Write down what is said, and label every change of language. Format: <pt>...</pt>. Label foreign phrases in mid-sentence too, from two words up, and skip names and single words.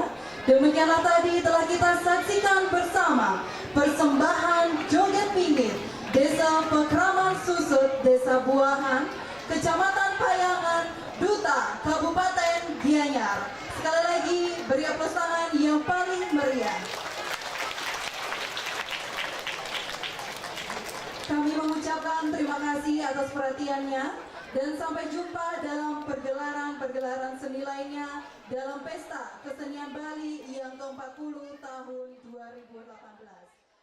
<id>Demikianlah tadi telah kita saksikan bersama persembahan joget pinggir Desa Pekraman Susut, Desa Buahan, Kecamatan Payangan, Duta, Kabupaten Gianyar. Sekali lagi beri aplaus tangan yang paling meriah. Kami mengucapkan terima kasih atas perhatiannya dan sampai jumpa dalam pergelaran seni lainnya dalam Pesta Kesenian Bali yang ke-40 tahun 2018.</id>